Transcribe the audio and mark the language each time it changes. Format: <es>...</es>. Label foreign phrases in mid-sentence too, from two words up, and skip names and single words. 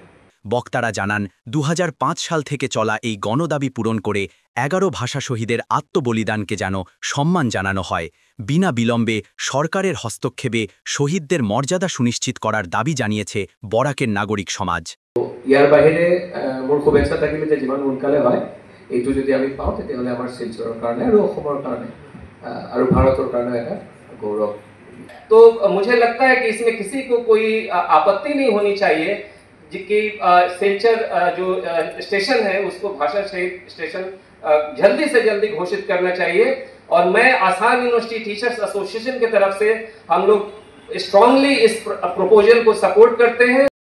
<bn>বক্তারা জানান 2005 সাল থেকে চলা এই গণদাবি পূরণ করে 11 ভাষা শহীদের আত্মবলিদানকে যেন সম্মান জানানো হয়। বিনা বিলম্বে সরকারের হস্তক্ষেপে শহীদদের মর্যাদা সুনিশ্চিত করার দাবি জানিয়েছে বরাকের নাগরিক সমাজ।</bn> <as>ইয়ার বাহিৰে মোৰ শুভেচ্ছা থাকিলে যে যিমান সোনকালে হয় এইটো যদি আমি পাওঁ তেতিয়াহ'লে আমাৰ শিলচৰৰ কাৰণে আৰু অসমৰ কাৰণে আৰু ভাৰতৰ কাৰণে এটা গৌৰৱ।</as> <hi>तो मुझे लगता है कि इसमें किसी को कोई आपत्ति नहीं होनी चाहिए कि सिलचर जो स्टेशन है उसको भाषा शहीद स्टेशन जल्दी से जल्दी घोषित करना चाहिए। और मैं आसाम यूनिवर्सिटी टीचर्स एसोसिएशन की तरफ से हम लोग स्ट्रांगली इस प्रपोजल को सपोर्ट करते हैं।</hi>